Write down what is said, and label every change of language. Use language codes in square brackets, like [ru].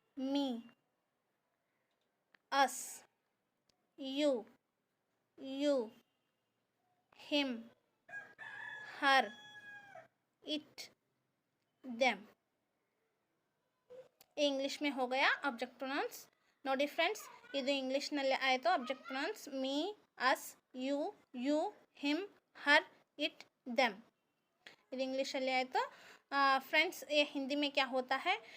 [en] Me, us, you, him, her, it, them. [hi] English में हो गया ऑब्जेक्ट प्रोनाउंस. [kn] ನೋಡಿ ಫ್ರೆಂಡ್ಸ್, ಇದು ಇಂಗ್ಲೀಷ್ನಲ್ಲಿ ಆಯಿತು object pronounce. [en] Me, us, you, him, her, it, them. [kn] ಇದು इंग्लिशಲ್ಲಿ ಆಯಿತು. [hi] फ्रेंड्स, ये हिंदी में क्या होता है?